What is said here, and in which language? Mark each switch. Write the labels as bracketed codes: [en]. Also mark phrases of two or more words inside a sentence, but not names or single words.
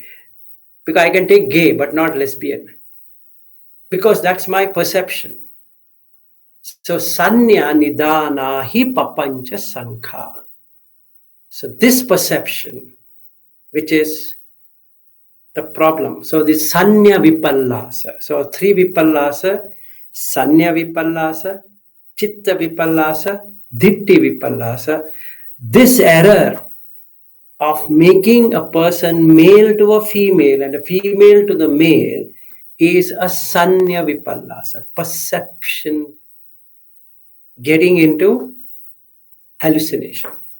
[en] Because I can take gay, but not lesbian. Because that's my perception. [pi] So sanya nidana hi papancha sankha. [en] So this perception, which is the problem. So the [pi] sanya vipallasa. [en] So three [pi] vipallasa, sanya vipallasa, chitta vipallasa, ditti vipallasa. [en] This error of making a person male to a female and a female to the male is a [pi] sanya vipallasa, [en] perception getting into hallucination.